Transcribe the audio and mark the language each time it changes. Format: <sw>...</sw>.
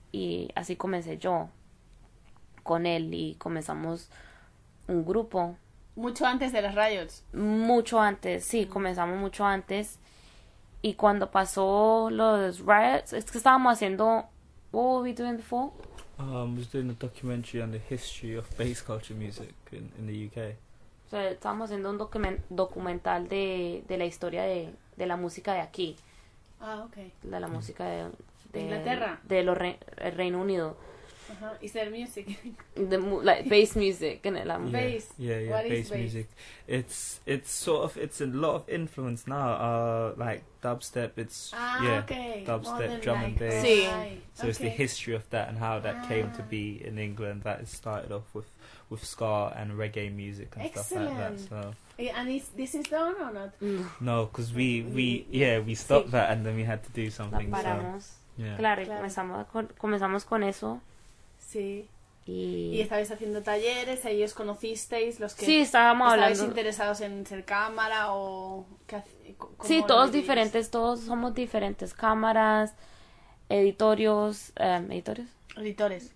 <es>Y así comencé yo con él y comenzamos un grupo. ¿Mucho antes de las riots? Mucho antes, sí, comenzamos mucho antes. Y cuando pasó los riots, es que estábamos haciendo...</es> <en>What were we doing before? We were doing a documentary on the history of bass culture music in the UK.</en> <es>O sea, estábamos haciendo un documental de la historia de la música de aquí. Ah, okay. De la música de Inglaterra. De el Reino Unido.</es> <en>Uh-huh. Is there music? The like bass music, isn't it? Like, bass. Yeah, yeah. Bass music. It's a lot of influence now. Like dubstep. Dubstep, modern, drum and bass. Right. So it's the history of that and how that came to be in England. That it started off with ska and reggae music and stuff like that. So. Yeah, and is this done or not? Mm. No, because we stopped that and then we had to do something.</en> <es>La paramos.</es> <en>So, yeah.</en> <es>Claro, comenzamos con eso. Sí. Y estabais haciendo talleres, ahí os conocisteis, los que sí, estábamos hablando. Estabais interesados en ser cámara o... Sí, todos diferentes, todos somos diferentes. Cámaras, editorios... ¿editorios?</es>